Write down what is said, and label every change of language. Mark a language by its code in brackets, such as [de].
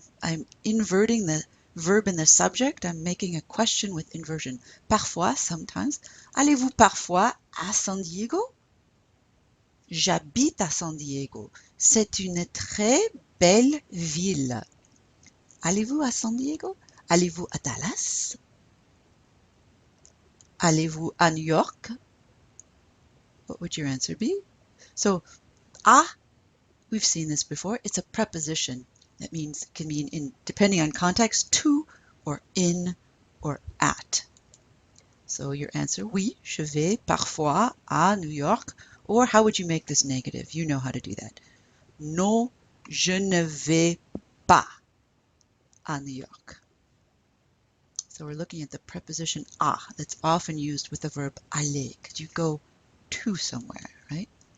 [en] I'm inverting the verb in the subject. I'm making a question with inversion. [fr] Parfois, sometimes. Allez-vous parfois à San Diego? J'habite à San Diego. C'est une très belle ville. Allez-vous à San Diego? Allez-vous à Dallas? Allez-vous à New York? [en] What would your answer be? So, à, we've seen this before. It's a preposition. That means it can mean in, depending on context, to or in or at. So your answer, [fr] oui, je vais parfois à New York. [en] Or how would you make this negative? You know how to do that. [fr] Non, je ne vais pas à New York. [en] So we're looking at the preposition à that's often used with the verb aller because you go to somewhere, right?